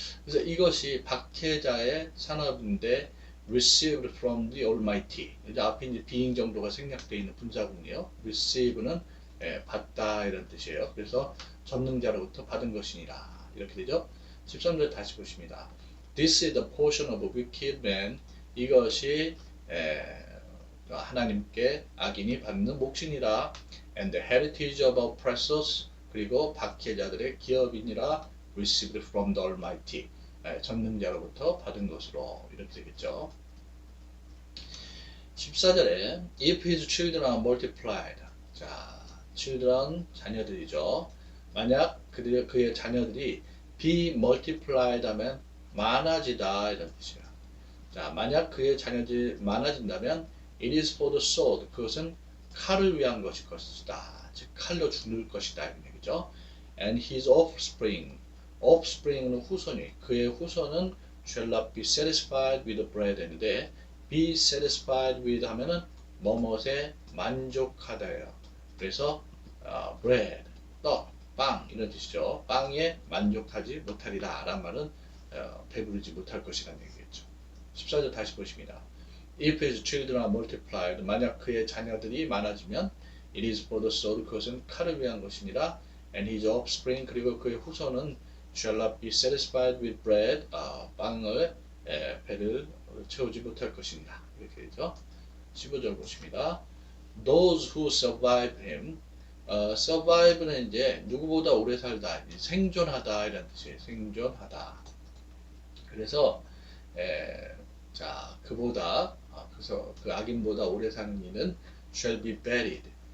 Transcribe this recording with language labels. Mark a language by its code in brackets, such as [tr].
[ko] 그래서 이것이 박해자의 산업인데 [en] received from the Almighty. [ko] 이제 앞에 이제 비ing 정도가 생략되어 있는 분사구문이에요. receive는 받다 이런 뜻이에요. 그래서 전능자로부터 받은 것이니라 이렇게 되죠. 13절 다시 보십니다. [en] This is the portion of a wicked man. [ko] 이것이 하나님께 악인이 받는 몫이니라. [en] And the heritage of oppressors. [ko] 그리고 박해자들의 기업이니라. [en] Received from the Almighty. [ko] 전능자로부터 받은 것으로 이렇게 되겠죠. [en] 14절에 if his children are multiplied. [ko] 자, children 자녀들이죠. 만약 그의 자녀들이 be multiplied 하면 많아지다 이런 뜻이에요. 자, 만약 그의 자녀들이 많아진다면 [en] it is for the sword. [ko] 그것은 칼을 위한 것이다. 즉 칼로 죽을 것이다 이런 얘기죠. And his offspring. offspring은 후손이. 그의 후손은 [en] shall not be satisfied with bread [ko] 인데 be satisfied with 하면은 뭐뭇에 만족하다예요. 그래서 bread, 떡, 빵 이런 뜻이죠. 빵에 만족하지 못하리라 라는 말은 배부르지 못할 것이라는 얘기겠죠. 14절 다시 보십니다. [en] If his children are multiplied, [ko] 만약 그의 자녀들이 많아지면 [en] it is for the sword, [ko] 그것은 칼을 위한 것이니라. [en] And his offspring, [ko] 그리고 그의 후손은 [en] shall not be satisfied with bread, [ko] 빵을 배를 채우지 못할 것입니다. 이렇게 되죠. 15절 보십니다. Those who survive him, survive는 이제 누구보다 오래 살다, 생존하다 이런 뜻이에요. 생존하다. 그래서 자 그보다 그래서 그 악인보다 오래 사는 이는 [en] shall be buried.